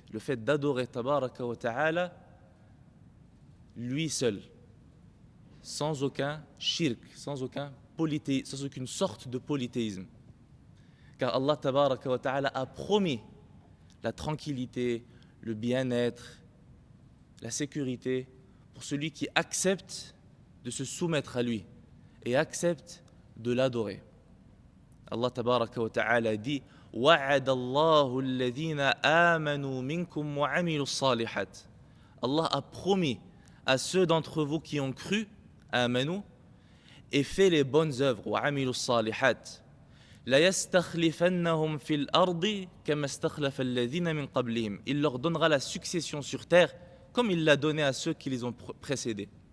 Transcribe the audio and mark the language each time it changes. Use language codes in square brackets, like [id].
[fr] Le fait d'adorer tabaraka wa ta'ala lui seul, sans aucun shirk, sans aucune sorte de polythéisme. Car Allah tabaraka wa ta'ala a promis la tranquillité, le bien-être, la sécurité pour celui qui accepte de se soumettre à lui et accepte de l'adorer. Allah tabaraka wa ta'ala dit [ar] وَعَدَ اللَّهُ الَّذِينَ آمَنُوا مِنكُمْ وَعَمِلُوا الصَّالِحَاتِ. [fr] Allah a promis à ceux d'entre vous qui ont cru, amanu, et fait les bonnes œuvres, [ar] وَعَمِلُوا الصَّالِحَاتِ, لَيَسْتَخْلِفَنَّهُمْ فِي الْأَرْضِ كَمَا اسْتَخْلَفَ الَّذِينَ مِنْ قَبْلِهِمْ. [fr] Il leur donnera la succession sur terre comme il l'a donné à ceux qui les ont précédés.